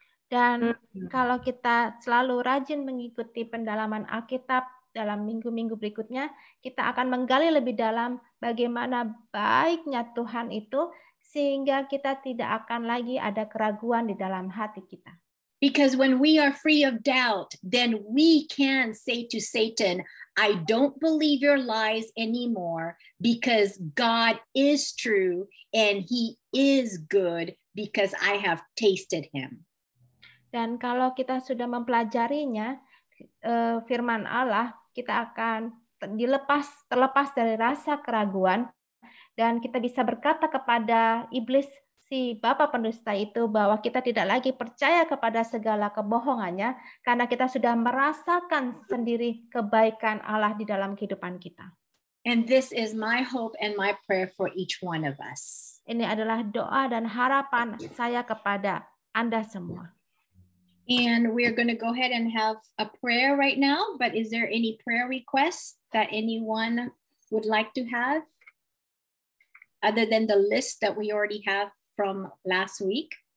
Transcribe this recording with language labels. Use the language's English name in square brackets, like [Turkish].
[Indonesian] Dan kalau kita selalu rajin mengikuti pendalaman Alkitab dalam minggu-minggu berikutnya, kita akan menggali lebih dalam bagaimana baiknya Tuhan itu, sehingga kita tidak akan lagi ada keraguan di dalam hati kita. [English] Because when we are free of doubt, then we can say to Satan, I don't believe your lies anymore, because God is true and he is good because I have tasted him. [Indonesian] Dan kalau kita sudah mempelajarinya, firman Allah, kita akan terlepas dari rasa keraguan, dan kita bisa berkata kepada iblis, si bapa pendusta itu, bahwa kita tidak lagi percaya kepada segala kebohongannya karena kita sudah merasakan sendiri kebaikan Allah di dalam kehidupan kita. [English] And this is my hope and my prayer for each one of us. [Indonesian] Ini adalah doa dan harapan saya kepada Anda semua. [English] And we're going to go ahead and have a prayer right now, but is there any prayer requests that anyone would like to have other than the list that we already have from last week?